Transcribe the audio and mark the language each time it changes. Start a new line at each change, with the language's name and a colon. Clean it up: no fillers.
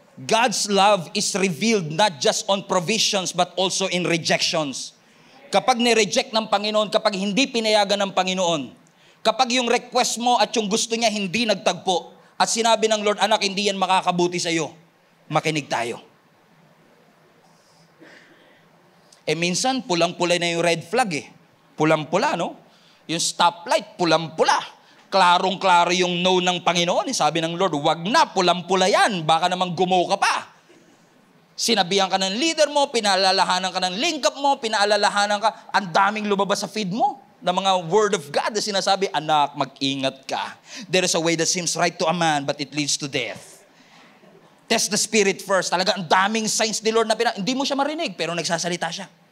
English: God's love is revealed not just on provisions but also in rejections.
Filipino: Kapag ni-reject ng Panginoon, kapag hindi pinayagan ng Panginoon, kapag yung request mo at yung gusto niya hindi nagtagpo, at sinabi ng Lord, anak, hindi yan makakabuti sa iyo, makinig tayo. Eh minsan, pulang-pula na yung red flag eh. Pulang-pula, no? Yung stoplight, pulang-pula. Klarong-klaro yung no ng Panginoon. Eh. Sabi ng Lord, wag na, pulang-pula yan. Baka namang gumaw ka pa. Sinabihan ka ng leader mo, pinaalalahanan ka ng link up mo, pinaalalahanan ka, ang daming lumabas sa feed mo na mga word of God na sinasabi, anak, mag-ingat ka.
English: There is a way that seems right to a man, but it leads to death. Test the spirit first.
Filipino: Talaga, ang daming signs ni Lord na hindi mo siya marinig, pero nagsasalita siya.